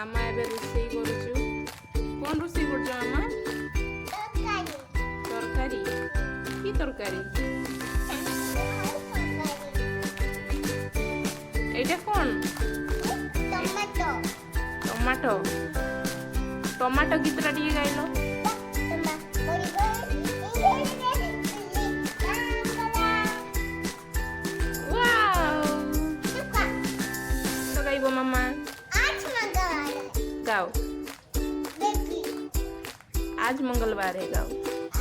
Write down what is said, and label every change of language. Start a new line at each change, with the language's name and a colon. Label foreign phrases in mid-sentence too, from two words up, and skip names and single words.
Odia: ଏବେ ରୋଷେଇ କରୁଛୁ। କଣ ରୋଷେଇ କରୁଛ ମାମା? ତରକାରୀ। କି ତରକାରୀ?
Bangla: এইটা কোন?
Odia: ଟମାଟୋ। ଟମାଟୋ ଗୀତଟା ଟିକେ ଗାଇଲ।
Bangla: তো গাইবো মামা।
Hindi: गाओ। आज मंगलवार है, गाओ।